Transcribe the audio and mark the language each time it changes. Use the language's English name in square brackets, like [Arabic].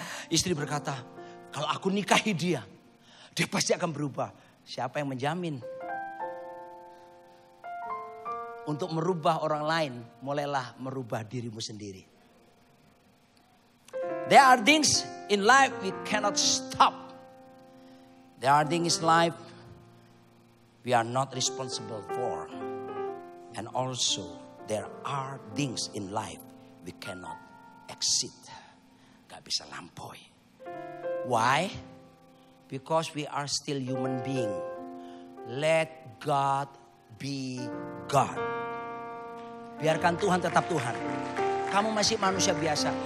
[Indonesian] Istri berkata, kalau aku nikahi dia pasti akan berubah. Siapa yang menjamin? Untuk merubah orang lain, mulailah merubah dirimu sendiri. [English] There are things in life we cannot stop. There are things in life we are not responsible for. And also there are things in life we cannot exit. [Indonesian] Gak bisa lampaui. [English] Why? Because we are still human being. Let God be God. [Indonesian] Biarkan Tuhan tetap Tuhan. Kamu masih manusia biasa.